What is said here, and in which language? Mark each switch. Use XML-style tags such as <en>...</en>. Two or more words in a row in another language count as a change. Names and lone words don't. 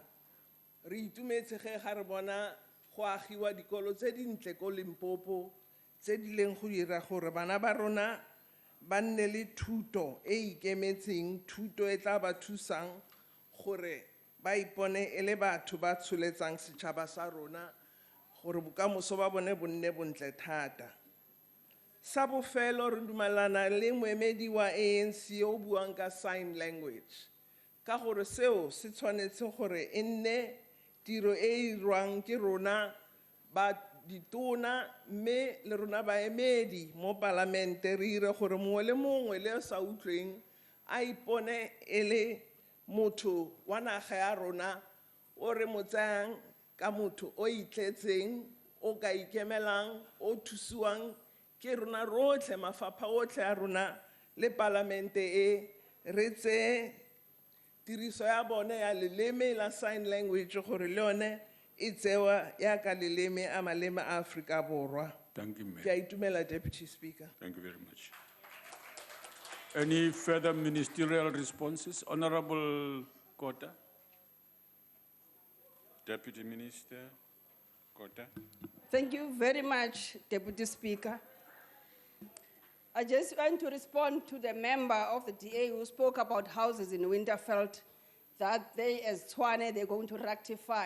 <tn>Re itumetse ge ga re bona go agiwa dikolo tse dintle ko Limpopo tse di leng go dira gore bana ba rona ba nne le thuto e ikemetseng, thuto e tla ba thusang gore ba ipone e le batho ba tsholetsang setšhaba sa rona gore bokamoso ba bone bo nne bontle thata. Sa bofelo re dumelana le moemedi wa ANC o buang ka</tn> <en>sign language</en> <tn>ka gore seo se tshwanetse gore e nne tiro e irwang ke rona ba ditona mme le rona baemedi mo palamente re ire gore mongwe le mongwe le sa utlweng a ipone e le motho wa naga ya rona o re mo tsayang ka motho o itletseng, o ka ikemelang, o thusiwang ke rona rotlhe, mafapha otlhe a rona le palamente e re tse tiriso ya bone ya leleme la</tn> <en>sign language</en> <tn>gore le yone e tsewa ya ka leleme a maleme a Afrika Borwa.</tn> <en>Thank you, Mayor.</en> <tn>Ke a itumela,</tn> <en>Deputy Speaker. Thank you very much. Any further ministerial responses? Honorable Kota. Deputy Minister Kota. Thank you very much, Deputy Speaker. I just want to respond to the member of the DA who spoke about houses in Winterfeld that they, as Tshwane, they're going to rectify.</en>